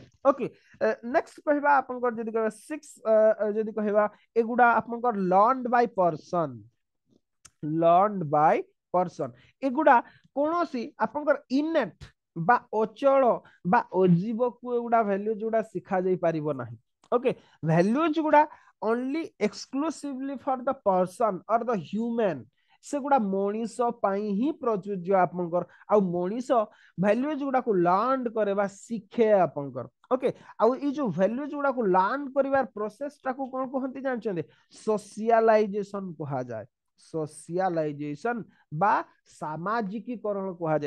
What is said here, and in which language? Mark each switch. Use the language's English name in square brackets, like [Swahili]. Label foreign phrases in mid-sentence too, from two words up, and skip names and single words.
[Odia] ଓକେ, ନେକ୍ସଟ କହିବା ଆପଣଙ୍କର, ଯଦି କହିବା ସିକ୍ସ, ଯଦି କହିବା ଏଗୁଡା ଆପଣଙ୍କର [English] learned by person. learned by person [Odia] ଏଗୁଡା କୌଣସି ଆପଣଙ୍କର ଇନେଟ୍ বা ଅଚଳ বা ଅଜୀବକୁ ଏଗୁଡା ଭ୍ୟାଲୁଜ ଗୁଡା ଶିଖା ଯାଇ ପାରିବ ନାହିଁ। [English] ଓକେ, ଭ୍ୟାଲୁଜ ଗୁଡା only exclusively for the person or the human, [Odia] ସେଗୁଡା ମଣିଷ ପାଇଁ ହିଁ ପ୍ରଯୁଜ୍ୟ ଆପଣଙ୍କର। ଆଉ ମଣିଷ ଭ୍ୟାଲୁଜ ଗୁଡାକୁ ଲର୍ନ କରେ ବା ଶିଖେ ଆପଣଙ୍କର। ଓକେ, ଆଉ ଏଇ ଯୋଉ ଭ୍ୟାଲୁଜ ଗୁଡାକୁ ଲର୍ନ କରିବାର ପ୍ରୋସେସ ଟାକୁ କଣ କୁହନ୍ତି ଜାଣିଛନ୍ତି? ସୋସିଆଲାଇଜେସନ କୁହାଯାଏ। ସୋସିଆଲାଇଜେସନ বা ସାମାଜିକୀକରଣ କୁହାଯାଏ।